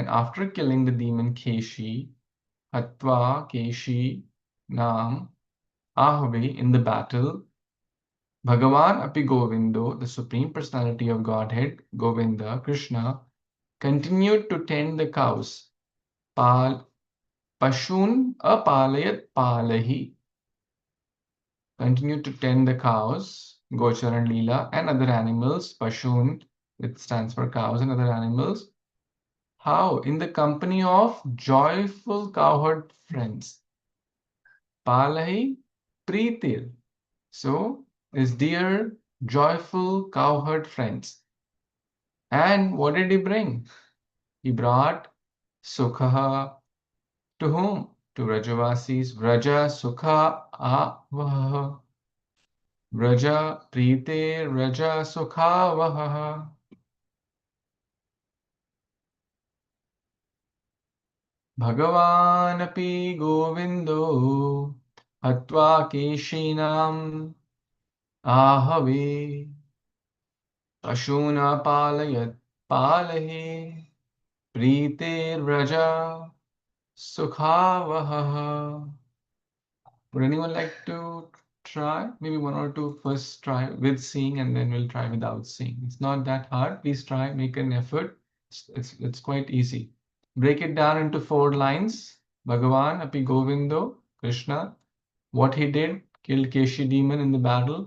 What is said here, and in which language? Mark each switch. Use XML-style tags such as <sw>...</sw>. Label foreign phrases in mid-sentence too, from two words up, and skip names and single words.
<en>After killing the demon Keshi,</en> <sa>हत्वा केशिनम् आहवे</sa> <en>in the battle,</en> <sa>भगवान् अपि गोविन्दो,</sa> <en>the Supreme Personality of Godhead, Govinda, Krishna, continued to tend the cows.</en> <sa>पशून् अपालयत् पालैः.</sa> <en>Continued to tend the cows, Gochar and Leela, and other animals. Pashun, it stands for cows and other animals. How? In the company of joyful cowherd friends.</en> <sa>पालैः प्रीतिः.</sa> <en>So his dear, joyful cowherd friends. And what did he bring? He brought Sukha to whom?</en> <sa>To Rajavasis. व्रज सुख आवहः. व्रज प्रीते व्रज सुख आवहः. भगवान् अपि गोविन्दो हत्वा केशिनम् आहवे अशुना पालयत् पालैः प्रीते व्रज सुख.</sa> <en>Would anyone like to try? Maybe one or two first try with seeing and then we'll try without seeing. It's not that hard. Please try, make an effort. It's quite easy. Break it down into 4 lines.</en> <sa>भगवान् अपि गोविन्दो, Krishna,</sa> <en>what he did, killed Keshi demon in the battle.</en>